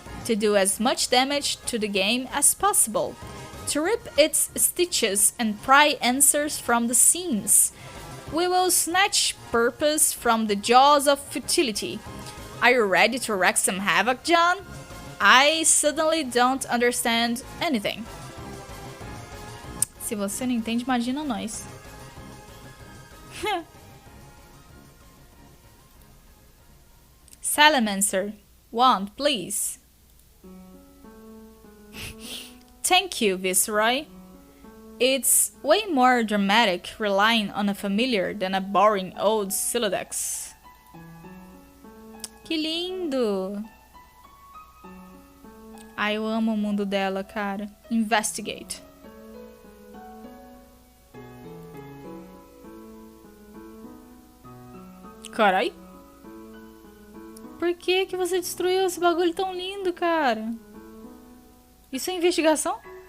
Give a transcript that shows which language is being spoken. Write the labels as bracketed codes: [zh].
[en] To do as much damage to the game as possible. To rip its stitches and pry answers from the seams. We will snatch purpose from the jaws of futility. Are you ready to wreak some havoc, John? I suddenly don't understand anything. [pt] Se você não entende, imagina nós. [en] Salamancer, wand, please. Thank you, Viceroy. It's way more dramatic relying on a familiar than a boring old Silodex. [pt] Que lindo! Ai, eu amo o mundo dela, cara. Investigate. Carai. Por que que você destruiu esse bagulho tão lindo, cara? Isso é investigação?